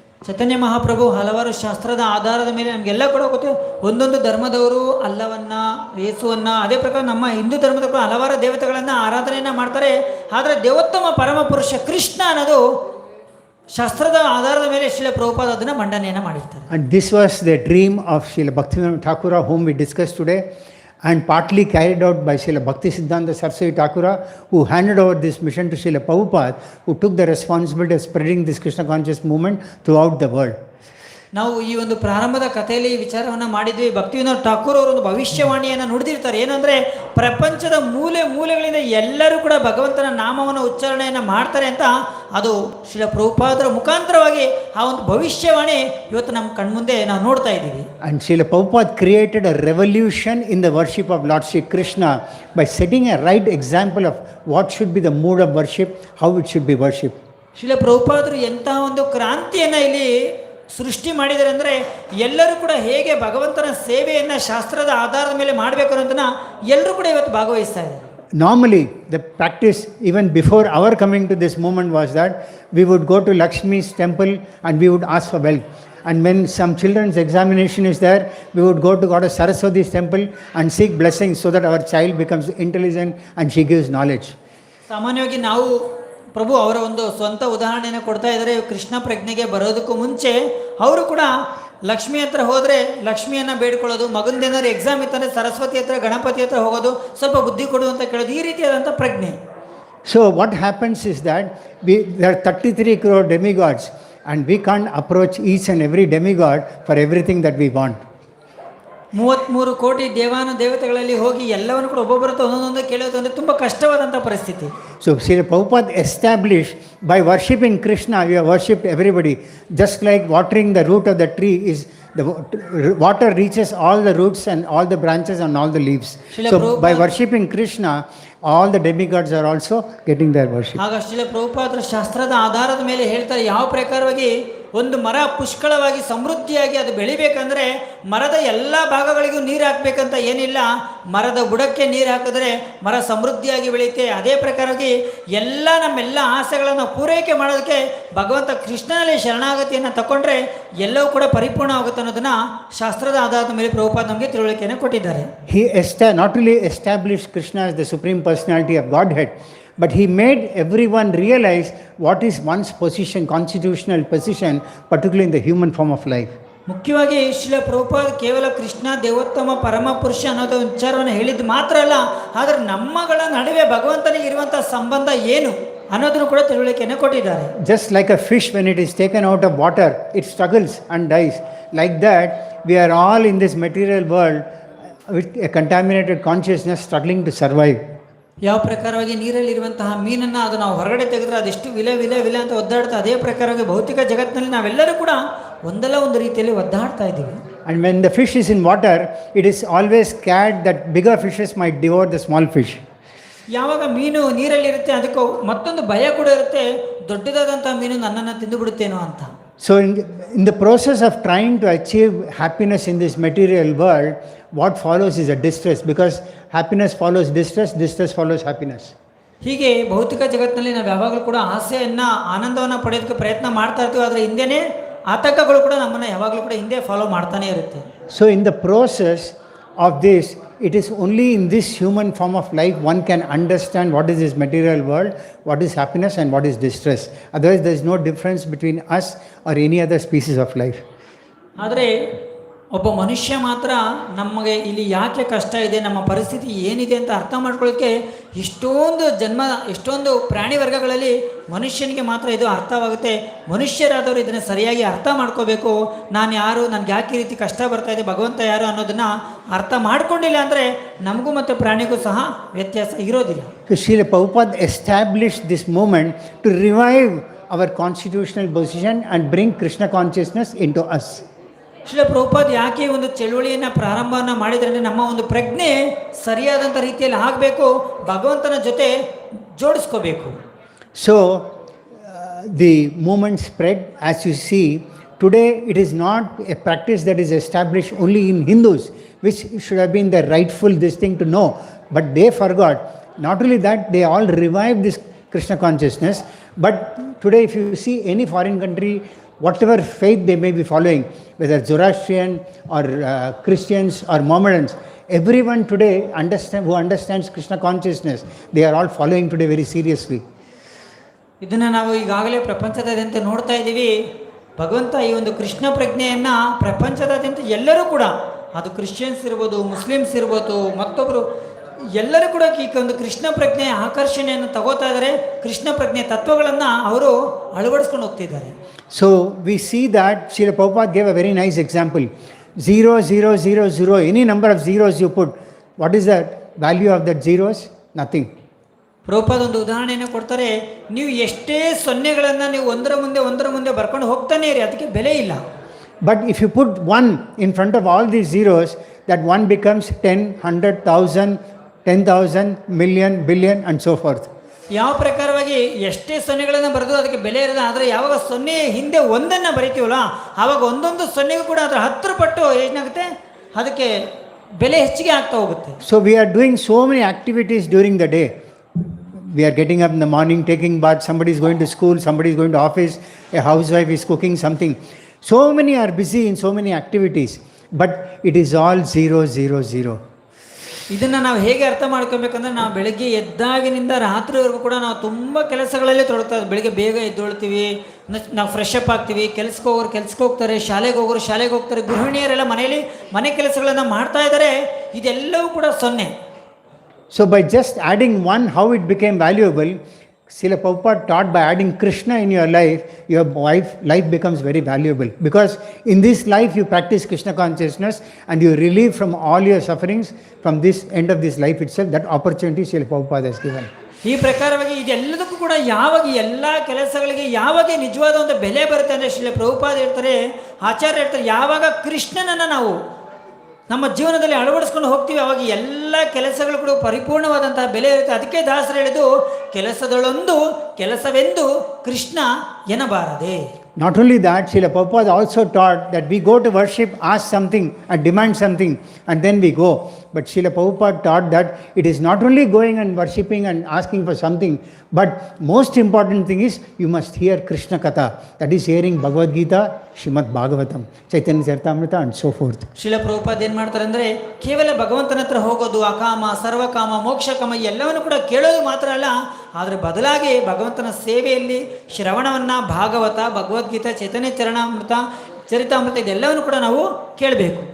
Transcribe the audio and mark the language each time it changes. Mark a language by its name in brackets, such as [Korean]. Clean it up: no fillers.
[Kannada] ಚೈತನ್ಯ ಮಹಾಪ್ರಭು ಹಲವಾರು ಶಾಸ್ತ್ರದ ಆಧಾರದ ಮೇಲೆ ನಮಗೆಲ್ಲ ಕೂಡ ಗೊತ್ತು, ಒಂದೊಂದು ಧರ್ಮದವರು ಅಲ್ಲವನ್ನ, ಯೇಸುವನ್ನ, ಅದೇ ಪ್ರಕಾರ ನಮ್ಮ ಹಿಂದೂ ಧರ್ಮದ ಕೂಡ ಹಲವಾರು ದೇವತೆಗಳನ್ನು ಆರಾಧನೆಯನ್ನು ಮಾಡ್ತಾರೆ. ಆದರೆ ದೇವೋತ್ತಮ ಪರಮ ಪುರುಷ ಕೃಷ್ಣ ಅನ್ನೋದು ಶಾಸ್ತ್ರದ ಆಧಾರದ ಮೇಲೆ ಶ್ರೀಲ ಪ್ರಭುಪಾದ ಅದನ್ನು ಮಂಡನೆಯನ್ನು ಮಾಡಿರ್ತಾರೆ. [English] And this was the dream of Srila Bhaktivinoda Thakura, whom we discussed today, and partly carried out by Srila Bhaktisiddhanta Saraswati Thakura, who handed over this mission to Srila Prabhupada, who took the responsibility of spreading this Krishna conscious movement throughout the world. [Kannada] ನಾವು ಈ ಒಂದು ಪ್ರಾರಂಭದ ಕಥೆಯಲ್ಲಿ ವಿಚಾರವನ್ನು ಮಾಡಿದ್ವಿ. ಭಕ್ತಿವಿನೋದ ಠಾಕೂರ್ ಅವರು ಒಂದು ಭವಿಷ್ಯವಾಣಿಯನ್ನು ನುಡಿದಿರ್ತಾರೆ. ಏನಂದರೆ, ಪ್ರಪಂಚದ ಮೂಲೆ ಮೂಲೆಗಳಿಂದ ಎಲ್ಲರೂ ಕೂಡ ಭಗವಂತನ ನಾಮವನ್ನು ಉಚ್ಚಾರಣೆಯನ್ನು ಮಾಡ್ತಾರೆ ಅಂತ. ಅದು ಶ್ರೀಲ ಪ್ರಭುಪಾದರ ಮುಖಾಂತರವಾಗಿ ಆ ಒಂದು ಭವಿಷ್ಯವಾಣಿ ಇವತ್ತು ನಮ್ಮ ಕಣ್ಮುಂದೆ ನಾವು ನೋಡ್ತಾ ಇದ್ದೀವಿ. [English] And Srila Prabhupada created a revolution in the worship of Lord Sri Krishna by setting a right example of what should be the mood of worship, how it should be worshipped. [Kannada] Srila ಪ್ರಭುಪಾದರು ಎಂತಹ ಒಂದು ಕ್ರಾಂತಿಯನ್ನು ಇಲ್ಲಿ ಸೃಷ್ಟಿ ಮಾಡಿದ್ದಾರೆ ಅಂದರೆ, ಎಲ್ಲರೂ ಕೂಡ ಹೇಗೆ ಭಗವಂತನ ಸೇವೆಯನ್ನು ಶಾಸ್ತ್ರದ ಆಧಾರದ ಮೇಲೆ ಮಾಡಬೇಕು ಅನ್ನೋದನ್ನ ಎಲ್ಲರೂ ಕೂಡ ಇವತ್ತು ಭಾಗವಹಿಸ್ತಾ ಇದ್ದಾರೆ. [English] Normally the practice even before our coming to this movement was that we would go to Lakshmi's temple and we would ask for wealth, and when some children's examination is there, we would go to Goddess Saraswati's temple and seek blessings so that our child becomes intelligent and she gives knowledge. [Kannada] ಸಾಮಾನ್ಯವಾಗಿ ನಾವು ಪ್ರಭು ಅವರ ಒಂದು ಸ್ವಂತ ಉದಾಹರಣೆಯನ್ನು ಕೊಡ್ತಾ ಇದ್ದಾರೆ. ಕೃಷ್ಣ ಪ್ರಜ್ಞೆಗೆ ಬರೋದಕ್ಕೂ ಮುಂಚೆ ಅವರು ಕೂಡ ಲಕ್ಷ್ಮಿ ಹತ್ರ ಹೋದರೆ ಲಕ್ಷ್ಮಿಯನ್ನು ಬೇಡ್ಕೊಳ್ಳೋದು, ಮಗಂದೇನಾದ್ರು ಎಕ್ಸಾಮ್ ಇತ್ತಂದರೆ ಸರಸ್ವತಿ ಹತ್ರ, ಗಣಪತಿ ಹತ್ರ ಹೋಗೋದು, ಸ್ವಲ್ಪ ಬುದ್ಧಿ ಕೊಡು ಅಂತ ಕೇಳೋದು, ಈ ರೀತಿಯಾದಂಥ ಪ್ರಜ್ಞೆ. [English] So what happens is that there are 33 crore demigods and we can't approach each and every demigod for everything that we want. [Kannada] 33 ಕೋಟಿ ದೇವಾನು ದೇವತೆಗಳಲ್ಲಿ ಹೋಗಿ ಎಲ್ಲವನ್ನು ಕೂಡ ಒಬ್ಬೊಬ್ಬರ ಒಂದೊಂದು ಕೇಳೋದು ಅಂದರೆ ತುಂಬ ಕಷ್ಟವಾದಂಥ ಪರಿಸ್ಥಿತಿ. [English] So Srila Prabhupada established by worshipping Krishna, we have worshipped everybody. Just like watering the root of the tree is, the water reaches all the roots and all the branches and all the leaves. So by worshipping Krishna, all the demigods are also getting their worship. [Kannada] ಆಗ ಶ್ರೀಲ ಪ್ರಭುಪಾದರ ಶಾಸ್ತ್ರದ ಆಧಾರದ ಮೇಲೆ ಹೇಳ್ತಾರೆ ಯಾವ ಪ್ರಕಾರವಾಗಿ ಒಂದು ಮರ ಪುಷ್ಕಳವಾಗಿ ಸಮೃದ್ಧಿಯಾಗಿ ಅದು ಬೆಳಿಬೇಕಂದ್ರೆ ಮರದ ಎಲ್ಲ ಭಾಗಗಳಿಗೂ ನೀರು ಹಾಕಬೇಕಂತ ಏನಿಲ್ಲ, ಮರದ ಬುಡಕ್ಕೆ ನೀರು ಹಾಕಿದ್ರೆ ಮರ ಸಮೃದ್ಧಿಯಾಗಿ ಬೆಳೆಯುತ್ತೆ. ಅದೇ ಪ್ರಕಾರವಾಗಿ ನಮ್ಮೆಲ್ಲ ಆಸೆಗಳನ್ನು ಪೂರೈಕೆ ಮಾಡೋದಕ್ಕೆ ಭಗವಂತ ಕೃಷ್ಣನಲ್ಲಿ ಶರಣಾಗತಿಯನ್ನು ತಗೊಂಡ್ರೆ ಎಲ್ಲವೂ ಕೂಡ ಪರಿಪೂರ್ಣ ಆಗುತ್ತೆ ಅನ್ನೋದನ್ನ ಶಾಸ್ತ್ರದ ಆಧಾರದ ಮೇಲೆ ಪ್ರಭುಪಾದ ನಮಗೆ ತಿಳುವಳಿಕೆಯನ್ನು ಕೊಟ್ಟಿದ್ದಾರೆ. [English] He not only established Krishna as the supreme personality of Godhead, but he made everyone realize what is one's position, constitutional position, particularly in the human form of life. [Kannada] ಮುಖ್ಯವಾಗಿ ಶ್ರೀಲ ಪ್ರಭುಪಾದ ಕೇವಲ ಕೃಷ್ಣ ದೇವೋತ್ತಮ ಪರಮ ಪುರುಷ ಅನ್ನೋದು ವಿಚಾರವನ್ನು ಹೇಳಿದ್ದು ಮಾತ್ರ ಅಲ್ಲ, ಆದರೆ ನಮ್ಮಗಳ ನಡುವೆ ಭಗವಂತನಿಗೆ ಇರುವಂತಹ ಸಂಬಂಧ ಏನು ಅನ್ನೋದನ್ನು ಕೂಡ ತಿಳುವಳಿಕೆಯನ್ನು ಕೊಟ್ಟಿದ್ದಾರೆ. [English] Just like a fish, when it is taken out of water, it struggles and dies. Like that, we are all in this material world with a contaminated consciousness struggling to survive. [Kannada] ಯಾವ ಪ್ರಕಾರವಾಗಿ ನೀರಲ್ಲಿರುವಂತಹ ಮೀನನ್ನು ಅದು ನಾವು ಹೊರಗಡೆ ತೆಗೆದ್ರೆ ಅದೆಷ್ಟು ವಿಲೆ ಅಂತ ಒದ್ದಾಡ್ತಾ, ಅದೇ ಪ್ರಕಾರವಾಗಿ ಭೌತಿಕ ಜಗತ್ತಿನಲ್ಲಿ ನಾವೆಲ್ಲರೂ ಕೂಡ ಒಂದಲ್ಲ ಒಂದು ರೀತಿಯಲ್ಲಿ ಒದ್ದಾಡ್ತಾ ಇದ್ದೀವಿ. [English] And when the fish is in water, it is always scared that bigger fishes might devour the small fish. [Kannada] ಯಾವಾಗ ಮೀನು ನೀರಲ್ಲಿರುತ್ತೆ ಅದಕ್ಕೂ ಮತ್ತೊಂದು ಭಯ ಕೂಡ ಇರುತ್ತೆ, ದೊಡ್ಡದಾದಂತಹ ಮೀನು ನನ್ನನ್ನು ತಿಂದು ಬಿಡುತ್ತೇನೋ ಅಂತ. [English] So in the process of trying to achieve happiness in this material world, what follows is a distress, because happiness follows distress, distress follows happiness. [Kannada] ಹೀಗೆ ಭೌತಿಕ ಜಗತ್ತಿನಲ್ಲಿ ನಾವು ಯಾವಾಗಲೂ ಕೂಡ ಆನಂದವನ್ನು ಪಡೆಯೋದಕ್ಕೆ ಪ್ರಯತ್ನ ಮಾಡ್ತಾ ಇರ್ತೀವಿ, ಆದರೆ ಹಿಂದೆನೇ ಆತಂಕಗಳು ಕೂಡ ನಮ್ಮನ್ನು ಯಾವಾಗಲೂ ಕೂಡ ಹಿಂದೆ ಫಾಲೋ ಮಾಡ್ತಾನೆ ಇರುತ್ತೆ. [English] So in the process of this, it is only in this human form of life one can understand what is this material world, what is happiness and what is distress. Otherwise there is no difference between us or any other species of life. [Kannada] ಆದರೆ ಒಬ್ಬ ಮನುಷ್ಯ ಮಾತ್ರ ನಮಗೆ ಇಲ್ಲಿ ಯಾಕೆ ಕಷ್ಟ ಇದೆ, ನಮ್ಮ ಪರಿಸ್ಥಿತಿ ಏನಿದೆ ಅಂತ ಅರ್ಥ ಮಾಡ್ಕೊಳ್ಳೋಕ್ಕೆ ಎಷ್ಟೊಂದು ಪ್ರಾಣಿ ವರ್ಗಗಳಲ್ಲಿ ಮನುಷ್ಯನಿಗೆ ಮಾತ್ರ ಇದು ಅರ್ಥವಾಗುತ್ತೆ. ಮನುಷ್ಯರಾದವರು ಇದನ್ನು ಸರಿಯಾಗಿ ಅರ್ಥ ಮಾಡ್ಕೋಬೇಕು. ನಾನು ಯಾರು, ನನಗೆ ಯಾಕೆ ಈ ರೀತಿ ಕಷ್ಟ ಬರ್ತಾ ಇದೆ, ಭಗವಂತ ಯಾರು ಅನ್ನೋದನ್ನು ಅರ್ಥ ಮಾಡ್ಕೊಂಡಿಲ್ಲ ಅಂದರೆ ನಮಗೂ ಮತ್ತು ಪ್ರಾಣಿಗೂ ಸಹ ವ್ಯತ್ಯಾಸ ಇರೋದಿಲ್ಲ. [English] Srila Prabhupada established this movement to revive our constitutional position and bring Krishna consciousness into us. [Kannada] Srila Prabhupada ಯಾಕೆ ಒಂದು ಚಳುವಳಿಯನ್ನು ಪ್ರಾರಂಭವನ್ನು ಮಾಡಿದರೆ ನಮ್ಮ ಒಂದು ಪ್ರಜ್ಞೆ ಸರಿಯಾದಂಥ ರೀತಿಯಲ್ಲಿ ಆಗಬೇಕು, ಭಗವಂತನ ಜೊತೆ ಜೋಡಿಸ್ಕೋಬೇಕು. [English] So the movement spread. As you see, today it is not a practice that is established only in Hindus, which should have been the rightful this thing to know, but they forgot. Not only that, they all revived this Krishna consciousness, but today if you see any foreign country, whatever faith they may be following, whether Zoroastrian or Christians or Mohammedans, everyone today who understands Krishna consciousness, they are all following today very seriously. [Kannada] ಇದನ್ನು ನಾವು ಈಗಾಗಲೇ ಪ್ರಪಂಚದಾದ್ಯಂತ ನೋಡ್ತಾ ಇದ್ದೀವಿ. ಭಗವಂತ ಈ ಒಂದು ಕೃಷ್ಣ ಪ್ರಜ್ಞೆಯನ್ನು ಪ್ರಪಂಚದಾದ್ಯಂತ ಎಲ್ಲರೂ ಕೂಡ, ಅದು ಕ್ರಿಶ್ಚಿಯನ್ಸ್ ಇರ್ಬೋದು, ಮುಸ್ಲಿಮ್ಸ್ ಇರ್ಬೋದು, ಮತ್ತೊಬ್ಬರು ಎಲ್ಲರೂ ಕೂಡ ಈ ಒಂದು ಕೃಷ್ಣ ಪ್ರಜ್ಞೆಯ ಆಕರ್ಷಣೆಯನ್ನು ತಗೋತಾ ಇದ್ದಾರೆ. ಕೃಷ್ಣ ಪ್ರಜ್ಞೆ ತತ್ವಗಳನ್ನು ಅವರು ಅಳವಡಿಸ್ಕೊಂಡು ಹೋಗ್ತಿದ್ದಾರೆ. [English] So we see that Srila Prabhupada gave a very nice example. 0, 0, 0, 0, any number of zeros you put, what is the value of that zeros? Nothing. [Kannada] Prabhupada ಒಂದು ಉದಾಹರಣೆಯನ್ನು ಕೊಡ್ತಾರೆ. ನೀವು ಎಷ್ಟೇ ಸೊನ್ನೆಗಳನ್ನು ನೀವು ಒಂದರ ಮುಂದೆ ಬರ್ಕೊಂಡು ಹೋಗ್ತಾನೆ ಇರಿ, ಅದಕ್ಕೆ ಬೆಲೆ ಇಲ್ಲ. [English] But if you put 1 in front of all these zeros, that 1 becomes 10, 100, 1000, 10,000, million, billion and so forth. [Kannada] ಯಾವ ಪ್ರಕಾರವಾಗಿ ಎಷ್ಟೇ ಸೊನ್ನೆಗಳನ್ನು ಬರೆದು ಅದಕ್ಕೆ ಬೆಲೆ ಇರೋದು, ಆದರೆ ಯಾವಾಗ ಸೊನ್ನೆ ಹಿಂದೆ ಒಂದನ್ನು ಬರಿತೀವಲ್ಲ ಆವಾಗ ಒಂದೊಂದು ಸೊನ್ನೆಗೂ ಕೂಡ ಅದರ 10 ಪಟ್ಟು ಏನಾಗುತ್ತೆ, ಅದಕ್ಕೆ ಬೆಲೆ ಹೆಚ್ಚಿಗೆ ಆಗ್ತಾ ಹೋಗುತ್ತೆ. [English] So we are doing so many activities during the day. We are getting up in the morning, taking bath, somebody is going to school, somebody is going to office, a housewife is cooking something. So many are busy in so many activities, but it is all 0, 0, 0. [Kannada] ಇದನ್ನು ನಾವು ಹೇಗೆ ಅರ್ಥ ಮಾಡ್ಕೊಬೇಕಂದ್ರೆ, ನಾವು ಬೆಳಗ್ಗೆ ಎದ್ದಾಗಿನಿಂದ ರಾತ್ರಿವರೆಗೂ ಕೂಡ ನಾವು ತುಂಬ ಕೆಲಸಗಳಲ್ಲೇ ತೊಡಗ್ತಾ ಇದ್ದೀವಿ. ಬೆಳಗ್ಗೆ ಬೇಗ ಎದ್ದೊಳ್ತೀವಿ, ನಾವು ಫ್ರೆಶ್ ಅಪ್ ಆಗ್ತೀವಿ, ಕೆಲ್ಸಕ್ಕೆ ಹೋಗ್ತಾರೆ, ಶಾಲೆಗೆ ಹೋಗ್ತಾರೆ, ಗೃಹಿಣಿಯರೆಲ್ಲ ಮನೆ ಕೆಲಸಗಳನ್ನು ಮಾಡ್ತಾ ಇದ್ದಾರೆ. ಇದೆಲ್ಲವೂ ಕೂಡ ಸೊನ್ನೆ. [English] So by just adding 1, how it became valuable, Srila Prabhupada taught by adding Krishna in your life, your life becomes very valuable. Because in this life you practice Krishna consciousness and you relieve from all your sufferings from this end of this life itself. That opportunity Srila Prabhupada has given. [Kannada] ಈ ಪ್ರಕಾರವಾಗಿ ಇದೆಲ್ಲದಕ್ಕೂ ಕೂಡ ಯಾವಾಗ ಎಲ್ಲ ಕೆಲಸಗಳಿಗೆ ಯಾವಾಗ ನಿಜವಾದ ಒಂದು ಬೆಲೆ ಬರುತ್ತೆ ಅಂದರೆ ಶ್ರೀಲ ಪ್ರಭುಪಾದ ಹೇಳ್ತಾರೆ, ಆಚಾರ್ಯ ಹೇಳ್ತಾರೆ, ಯಾವಾಗ ಕೃಷ್ಣನನ್ನು ನಾವು ನಮ್ಮ ಜೀವನದಲ್ಲಿ ಅಳವಡಿಸ್ಕೊಂಡು ಹೋಗ್ತೀವಿ, ಅವಾಗ ಎಲ್ಲ ಕೆಲಸಗಳು ಕೂಡ ಪರಿಪೂರ್ಣವಾದಂತಹ ಬೆಲೆ ಇರುತ್ತೆ. ಅದಕ್ಕೆ ದಾಸರು ಹೇಳಿದು, ಕೆಲಸದೊಳೊಂದು ಕೆಲಸವೆಂದು Krishna ಎನ್ನಬಾರದೆ. [English] Not only that, Srila Prabhupada also taught that we go to worship, ask something and demand something and then we go. But Srila Prabhupada taught that it is not only going and worshipping and asking for something, but most important thing is you must hear Krishna Katha. That is hearing Bhagavad Gita, Srimad Bhagavatam, Chaitanya Charitamrita and so forth. [Kannada] Srila Prabhupada ಏನು ಮಾಡ್ತಾರೆ ಅಂದರೆ, ಕೇವಲ ಭಗವಂತನ ಹತ್ರ ಹೋಗೋದು, ಅಕಾಮ ಸರ್ವಕಾಮ ಮೋಕ್ಷಕಾಮ ಎಲ್ಲವನ್ನು ಕೂಡ ಕೇಳೋದು ಮಾತ್ರ ಅಲ್ಲ, ಆದರೆ ಬದಲಾಗಿ ಭಗವಂತನ ಸೇವೆಯಲ್ಲಿ ಶ್ರವಣವನ್ನು, ಭಾಗವತ, ಭಗವದ್ಗೀತಾ, ಚೈತನ್ಯ ಚರಿತಾಮೃತ ಇದೆಲ್ಲವನ್ನು ಕೂಡ ನಾವು ಕೇಳಬೇಕು.